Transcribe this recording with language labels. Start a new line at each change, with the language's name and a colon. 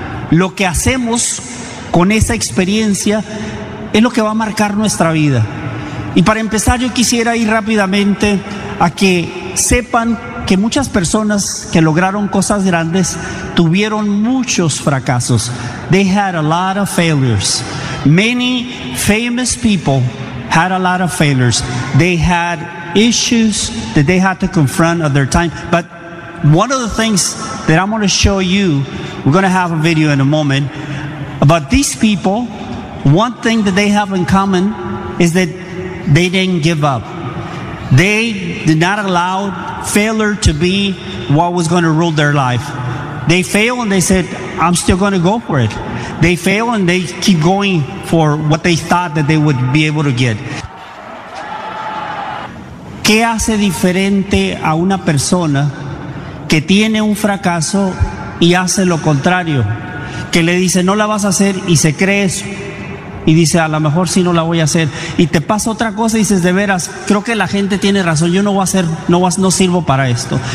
Spanish: Lo que hacemos con esa experiencia es lo que va a marcar nuestra vida. Y para empezar, yo quisiera ir rápidamente a que sepan que muchas personas que lograron cosas grandes tuvieron muchos fracasos.
English: They had a lot of failures. Many famous people had a lot of failures. They had issues that they had to confront at their time. But one of the things that I'm going to show you, we're going to have a video in a moment, about these people. One thing that they have in common is that they didn't give up. They did not allow failure to be what was going to rule their life. They failed and they said, I'm still going to go for it. They failed and they keep going for what they thought that they would be able to get.
Spanish: ¿Qué hace diferente a una persona que tiene un fracaso y hace lo contrario? Que le dice, no la vas a hacer, y se cree eso. Y dice, a lo mejor sí no la voy a hacer. Y te pasa otra cosa y dices, de veras, creo que la gente tiene razón, yo no voy a hacer, no sirvo para esto.